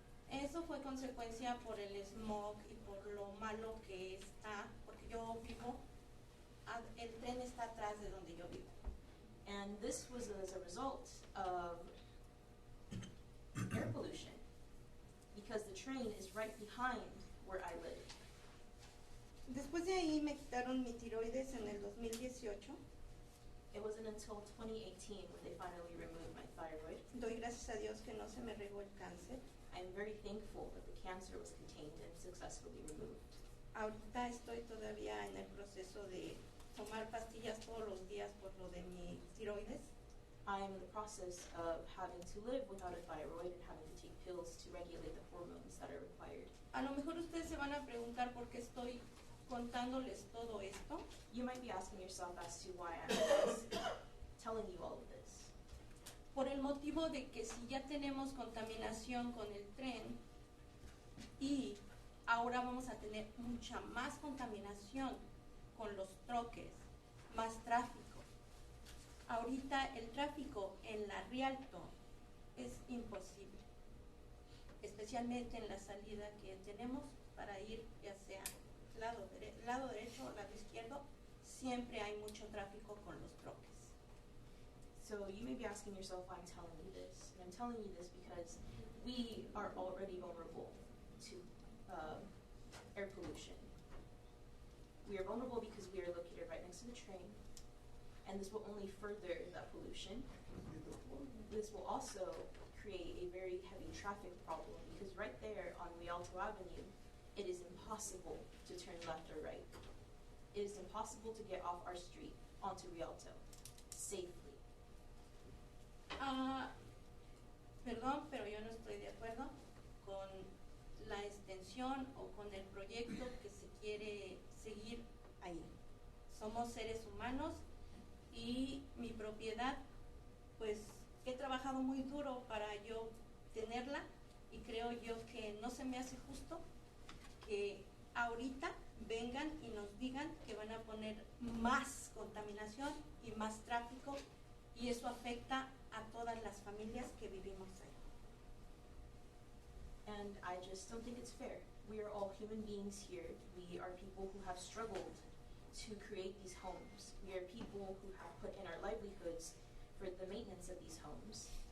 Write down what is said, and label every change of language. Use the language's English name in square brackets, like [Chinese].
[Spanish] Eso fue consecuencia por el smog y por lo malo que está, porque yo vivo, el tren está atrás de donde yo vivo. [English] And this was as a result of air pollution, because the train is right behind where I live. [Spanish] Después de ahí me quitaron mi tiroides en el 2018. [English] It wasn't until 2018 when they finally removed my thyroid. [Spanish] Doy gracias a Dios que no se me regó el cáncer. [English] I'm very thankful that the cancer was contained and successfully removed. [Spanish] Ahorita estoy todavía en el proceso de tomar pastillas todos los días por lo de mi tiroides. [English] I'm in the process of having to live without a thyroid and having to take pills to regulate the hormones that are required. [Spanish] A lo mejor ustedes se van a preguntar por qué estoy contándoles todo esto. [English] You might be asking yourself as to why I'm telling you all of this. [Spanish] Por el motivo de que si ya tenemos contaminación con el tren y ahora vamos a tener mucha más contaminación con los troques, más tráfico. Ahorita el tráfico en la Rialto es imposible, especialmente en la salida que tenemos para ir ya sea lado derecho o lado izquierdo, siempre hay mucho tráfico con los troques. [English] So you may be asking yourself why I'm telling you this, and I'm telling you this because we are already vulnerable to air pollution. We are vulnerable because we are located right next to the train, and this will only further that pollution. This will also create a very heavy traffic problem because right there on Rialto Avenue, it is impossible to turn left or right. It is impossible to get off our street onto Rialto safely. [Spanish] Perdón, pero yo no estoy de acuerdo con la extensión o con el proyecto que se quiere seguir ahí. Somos seres humanos y mi propiedad, pues he trabajado muy duro para yo tenerla y creo yo que no se me hace justo que ahorita vengan y nos digan que van a poner más contaminación y más tráfico y eso afecta a todas las familias que vivimos ahí. [English] And I just don't think it's fair. We are all human beings here. We are people who have struggled to create these homes. We are people who have put in our livelihoods for the maintenance of these homes.